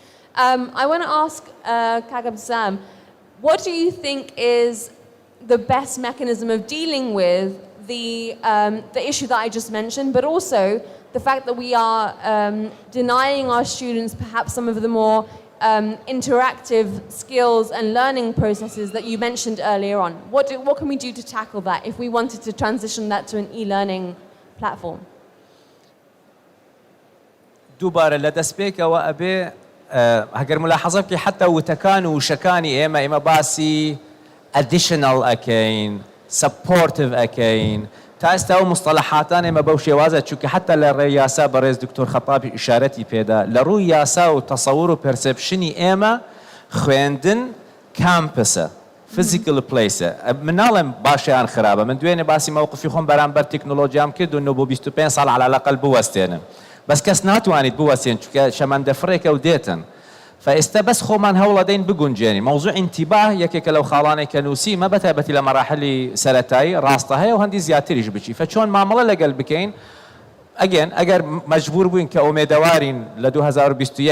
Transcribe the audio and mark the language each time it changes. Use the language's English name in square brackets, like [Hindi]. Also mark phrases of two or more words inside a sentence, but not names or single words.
[English] I want to ask Kagab Sam, what do you think is the best mechanism of dealing with the issue that I just mentioned, but also the fact that we are denying our students perhaps some of the more interactive skills and learning processes that you mentioned earlier on. What can we do to tackle that if we wanted to transition that to an e-learning platform? [Central Kurdish] دووبارە لە دەستپێکەوە ئەبێ هەگەر ملاحەزە بکەی حتى وتەکان و شەکانی ئێمە باسي additional ئەکەین supportive ئەکەین تا ئێستا ئەو مستەڵەحاتان ئێمە بەو شێوازە چونکە حتى لە ڕێی یاسا بەڕێز دکتۆر خەتابی ئیشارەتی پێدا لە ڕووی یاسا و تەسەوور و پەرسەپشنی ئێمە خوێندن کامپسە [English] physical place [Central Kurdish] من ناڵێم باشیان خراپە من دوێنێ باسی مووقفی خۆم بەرامبەر تەکنەلۆژیام کردو و بۆ 25 ساڵ [Arabic] على الأقل [Central Kurdish] بوەستێنم بەس کەس ناتوانیت بوەستێن چونکە شەمەندەفڕێکە و دێتن فئێستا بەس خۆمان هەوڵ دەین بگونجێنی موضوع انتباه یەکێکە لەو خاڵانێک کە نووسی مە بەتایبەتی لە مەراحلی سەرەتایی ڕاستە هەیە و هەندی زیاتریش بچی فچۆن مامەڵە لەگەڵ بکەین ئەگەر مەجبور بووین کە ئومێدەوارین لە 2021